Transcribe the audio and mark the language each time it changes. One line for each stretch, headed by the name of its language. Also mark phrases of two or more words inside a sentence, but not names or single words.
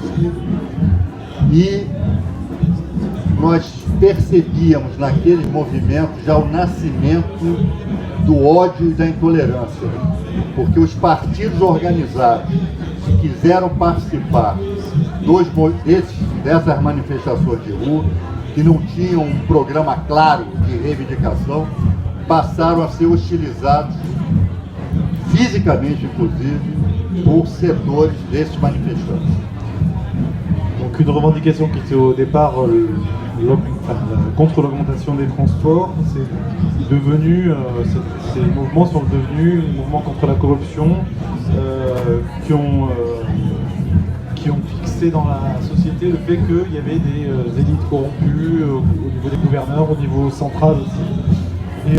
Portuguese: e nós percebíamos naqueles movimentos já o nascimento do ódio e da intolerância, porque os partidos organizados que quiseram participar dessas manifestações de rua, que não tinham um programa claro de reivindicação, passaram a ser hostilizados fisicamente, inclusive, por setores desses manifestantes.
French: Donc une revendication qui était au départ contre l'augmentation des transports, c'est devenu, ces mouvements sont devenus des mouvements contre la corruption qui ont fixé dans la société le fait qu'il y avait des élites corrompues au niveau des gouverneurs, au niveau central aussi.